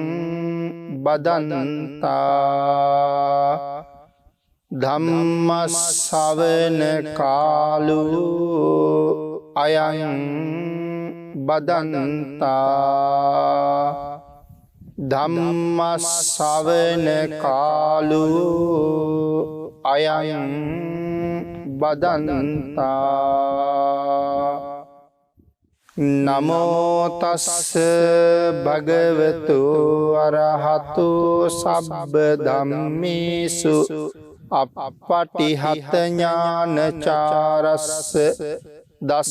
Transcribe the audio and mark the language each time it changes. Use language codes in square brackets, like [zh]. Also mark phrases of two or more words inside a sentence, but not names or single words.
[pi] බදන්තා ධම්ම ශ්‍රවණ කාලෝ අයං බදන්තා ධම්ම ශ්‍රවණ කාලෝ අයං බදන්තා. නමෝ තස්ස භගවතු අරහතු සබ්බ ධම්මේසු අප්පටිහත ඥානචාරස්ස දස